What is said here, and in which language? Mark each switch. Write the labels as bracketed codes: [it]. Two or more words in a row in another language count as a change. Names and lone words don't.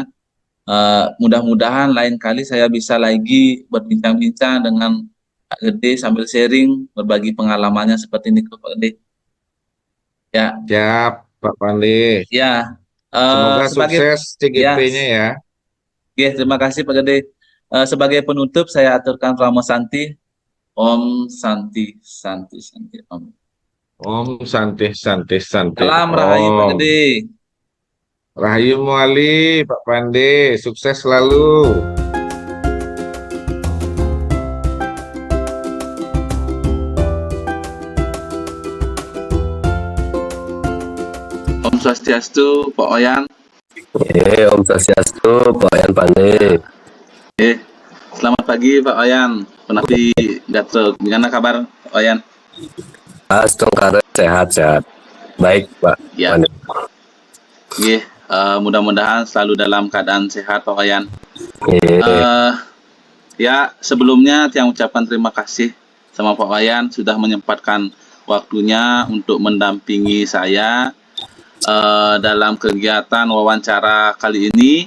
[id] Mudah-mudahan lain kali saya bisa lagi berbincang-bincang dengan Pak Gede sambil sharing berbagi pengalamannya seperti ini Pak Gede. Ya, Siap Pak Pande. ya. Semoga Sebagai sukses ya, CGP-nya ya. ya, terima kasih Pak Gede. Sebagai penutup saya aturkan Ramo Santi. [sa] Om Santi, Santi, Santi, Om. Om Santi Santi Santi [id] Salam Rahayu Pak Om. Gede. Rahayu Muali Pak Pande, sukses selalu. [ban] Om Swastiastu, Pak Oyan. Om Swastiastu, Pak Oyan Pandey. [id] Selamat pagi Pak Oyan. [ban] Penapi Gatro, [id] gimana kabar Pak Oyan? Astongkare sehat-sehat. Baik Pak Ya. Pandey. Mudah-mudahan selalu dalam keadaan sehat Pak Oyan. Iya. Ya, sebelumnya Tiang ucapkan terima kasih sama Pak Wayan sudah menyempatkan waktunya untuk mendampingi saya dalam kegiatan wawancara kali ini.